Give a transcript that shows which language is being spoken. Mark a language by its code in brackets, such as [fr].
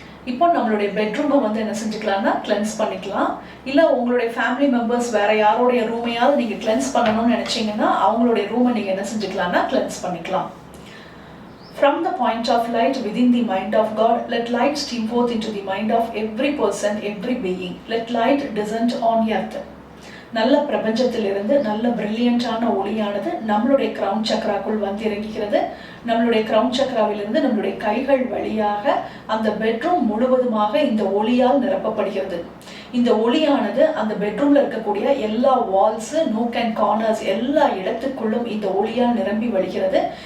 [ta] இப்போ நம்மளுடைய பெட்ரூமை வந்து என்ன செஞ்சுக்கலாம்னா கிளென்ஸ் பண்ணிக்கலாம். இல்லை உங்களுடைய ஃபேமிலி மெம்பர்ஸ் வேற யாரோடைய ரூமையாவது நீங்கள் கிளென்ஸ் பண்ணணும்னு நினைச்சீங்கன்னா அவங்களுடைய ரூமை நீங்கள் என்ன செஞ்சுக்கலாம்னா கிளென்ஸ் பண்ணிக்கலாம். [en] From the point of light within the mind of God, let light stream forth into the mind of every person, every being. Let light descend on earth. [ta] நல்ல பிரபஞ்சத்திலிருந்து நல்ல பிரில்லியண்டான ஒளியானது நம்மளுடைய கிரவுன் சக்கராக்குள் வந்து இறங்குகிறது. நம்மளுடைய கிரவுன் சக்கராவிலிருந்து நம்மளுடைய கைகள் வழியாக அந்த பெட்ரூம் முழுவதுமாக இந்த ஒளியால் நிரப்பப்படுகிறது. இந்த ஒளியானது அந்த பெட்ரூம்ல இருக்கக்கூடிய எல்லா வால்ஸ், நூக் அண்ட் கார்னர்ஸ் எல்லா இடத்துக்குள்ளும் இந்த ஒளியால் நிரம்பி வழிகிறது.